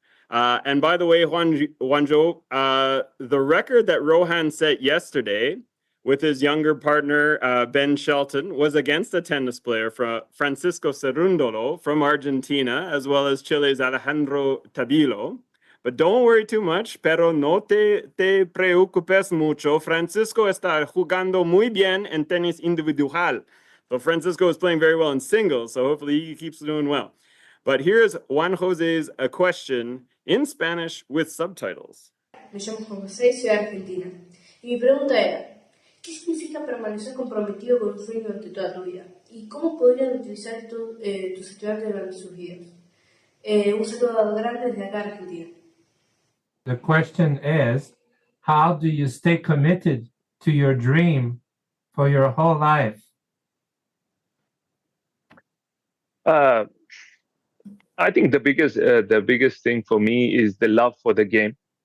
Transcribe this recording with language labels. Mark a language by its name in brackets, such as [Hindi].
[English] And by the way, Juan Zhou, the record that Rohan set yesterday with his younger partner, Ben Shelton, was against a tennis player from Francisco Cerundolo from Argentina, as well as Chile's Alejandro Tabilo. But don't worry too much, [Spanish] pero no te preocupes mucho. Francisco está jugando muy bien en tenis individual. [English] So Francisco is playing very well in singles, so hopefully he keeps doing well. But here's Juan Jose's a question in Spanish with subtitles. [Spanish] Me llamo Juan José, soy de Argentina. Y mi pregunta era, ¿qué significa permanecer comprometido con un sueño durante toda tu vida? ¿Y cómo podrían utilizar tus estudiantes durante sus vidas? Un saludo grande desde acá, Argentina. [English] The question is, how do you stay committed to your dream for your whole life? I think the biggest thing for me is the love for the game.